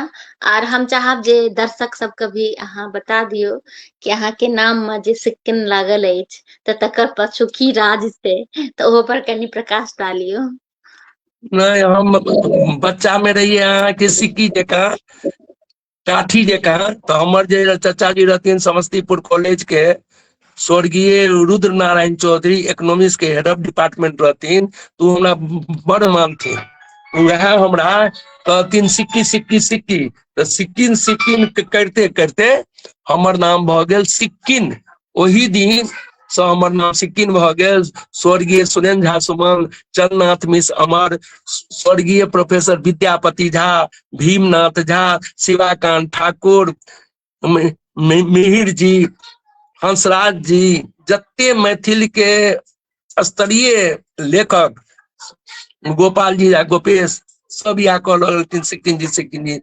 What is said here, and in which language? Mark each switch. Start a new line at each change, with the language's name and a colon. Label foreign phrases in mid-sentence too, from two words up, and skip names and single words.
Maithili: आर हम चाहब जे दर्शक सबके भी अहाँ बता दियौ कि अहाँके नाम में जे सिक्किन लागल अछि तऽ तकर पाछू की राज छै, तऽ ओहो पर कनि प्रकाश डालियौ। नहीं, हम बच्चा में रहियै अहाँके सिक्की जकाँ, काठी जकाँ। तऽ हमर जे चाचा जी रहथिन समस्तीपुर कॉलेज के स्वर्गीय रुद्र नारायण चौधरी, इकोनॉमिक्स के
English: head of department
Maithili: रहथिन, तऽ ओ हमरा बड़ मानथिन। वएह हमरा कहथिन सिक्की सिक्की सिक्की, तऽ सिक्किन सिक्किन करते करते हमर नाम भऽ गेल सिक्किन। ओहि दिन से हमर नाम सिक्किन भऽ गेल। स्वर्गीय सुरेन्द्र झा सुमन, चंद्रनाथ मिश्र अमर, स्वर्गीय प्रोफेसर विद्यापति झा, भीमनाथ झा, शिवाकांत ठाकुर, मिहिर जी, हंसराज जी, जते मैथिल के स्तरीय लेखक, गोपाल जी आ गोपेश, सब इएह कह रहलखिन सिक्किन जी सिक्किन जी।